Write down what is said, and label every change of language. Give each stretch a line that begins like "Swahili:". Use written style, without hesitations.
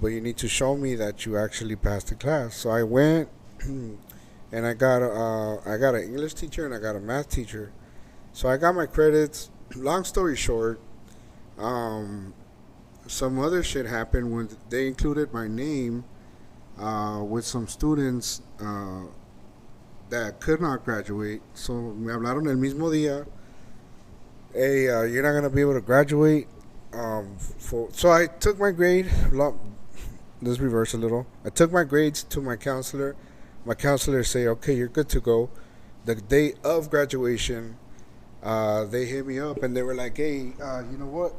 English: But you need to show me that you actually passed the class." So I went, and I got an English teacher and I got a math teacher. So I got my credits. Long story short, some other shit happened when they included my name with some students that could not graduate.
Spanish: So me hablaron el mismo día.
English: Hey, you're not gonna be able to graduate. So I took my grade. Let's reverse a little. I took my grades to my counselor. My counselor say, "Okay, you're good to go." The day of graduation, they hit me up and they were like, "Hey, you know what?